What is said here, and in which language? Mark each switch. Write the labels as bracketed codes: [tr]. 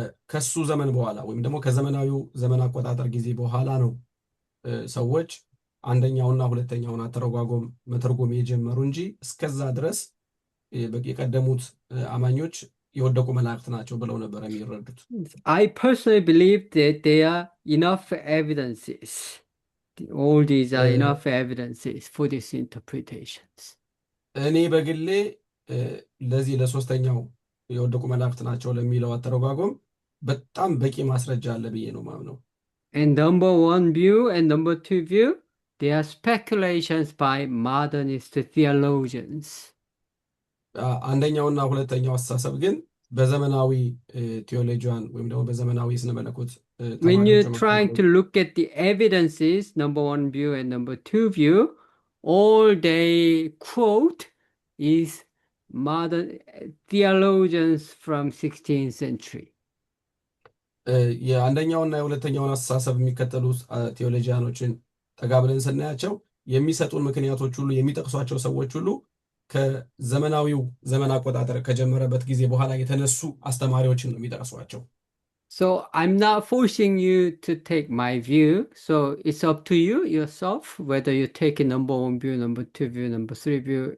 [am] ከሱ ዘመን በኋላ ወይም ደግሞ ከዘመናዊው ዘመን አቆጣጠር ጊዜ በኋላ ነው ሰዎች አንደኛውና ሁለተኛውን መተርጎም የጀመሩ እንጂ እስከዛ ድረስ የቀደሙት አማኞች የወደቁ መላእክት ናቸው ብለው ነበር የሚረዱት። [en] I personally believe that there are enough evidences. All these are enough evidences for these interpretations. [am] እኔ በግሌ ለዚህ ለሶስተኛው የወደቁ መላእክት ናቸው ለሚለው አተረጓጎም በጣም በቂ ማስረጃ አለ ብዬ ነው ማምነው። [en] And number one view and number two view, they are speculations by modernist theologians. [am] አንደኛውና ሁለተኛው አስተሳሰብ ግን በዘመናዊ ቴዎሎጂያን ወይም ደግሞ በዘመናዊ ስነ መለኮት [en] When you're trying to look at the evidences, number one view and number two view, all they quote is modern theologians from 16th century. [am] የአንደኛውና የሁለተኛውን አስተሳሰብ የሚከተሉ ቴዎሎጂያኖችን ተጋብለን ስናያቸው የሚሰጡን ምክንያቶች ሁሉ የሚጠቅሷቸው ሰዎች ሁሉ ከዘመናዊው ዘመን አቆጣጠር ከጀመረበት ጊዜ በኋላ የተነሱ አስተማሪዎችን ነው የሚጠቅሷቸው። [en] So I'm not forcing you to take my view. So it's up to you yourself whether you take a number one view, number two view, number three view.